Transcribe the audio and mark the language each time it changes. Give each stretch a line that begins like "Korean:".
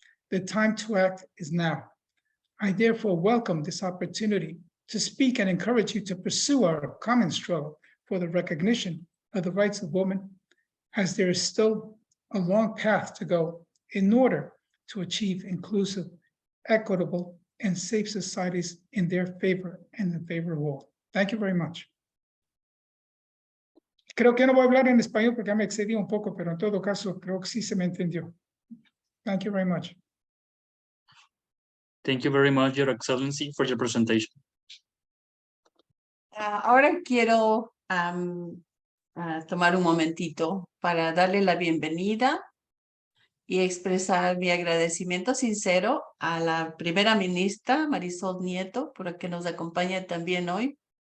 English: The time to act is now. I therefore welcome this opportunity to speak and encourage you to pursue our common struggle for the recognition of the rights of women, as there is still a long path to go in order to achieve inclusive, equitable, and safe societies in their favor and in favor of all. Thank you very much.
Spanish: Creo que no voy a hablar en español porque me excedí un poco, pero en todo caso creo que sí se me entendió.
English: Thank you very much. Thank you very much, Your Excellency, for your presentation.
Spanish: Ahora quiero tomar un momentito para darle la bienvenida y expresar mi agradecimiento sincero a la primera ministra Marisol Nieto, por que nos acompaña también hoy.